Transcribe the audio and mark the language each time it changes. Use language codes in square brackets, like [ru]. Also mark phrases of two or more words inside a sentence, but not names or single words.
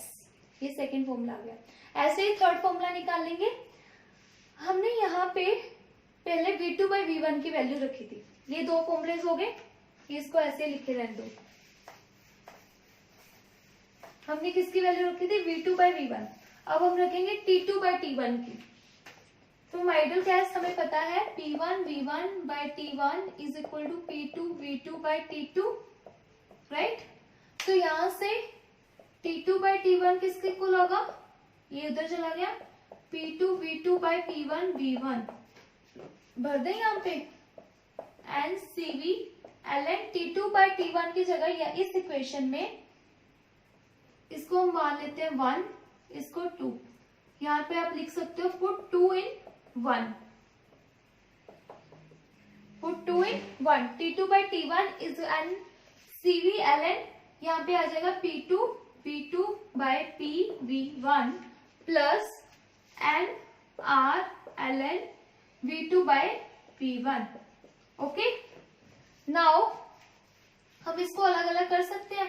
[hi] ये सेकेंड फॉर्मूला आ गया. ऐसे ही थर्ड फॉर्मूला निकाल लेंगे. हमने यहाँ पे पहले V2 by V1 की वैल्यू रखी थी. ये दो फॉर्मूलेज हो गए. इसको ऐसे लिखे रहने दो. हमने किसकी वैल्यू रखी थी? V2 by V1. अब हम रखेंगे T2 by T1 की. तो [en] ideal gas [hi] हमें पता है P1 V1 by T1 [en] is equal to [hi] P2 V2 by T2, राइट. तो यहां से T2 by T1 किसके इक्वल होगा? ये उधर चला गया. P2 V2 by P1 V1 भर दें यहाँ पे एन Cv ln T2 by T1 की जगह या इस इक्वेशन में इसको हम मान लेते हैं 1, इसको 2. यहाँ पे आप लिख सकते हो [en] put 2 in 1. put 2 in 1. T2 by T1 is [hi] n Cv ln यहाँ पे आ जाएगा P2 V2 by PV1 प्लस n R ln V2 by P1. ओके. नाउ हम इसको अलग अलग कर सकते हैं.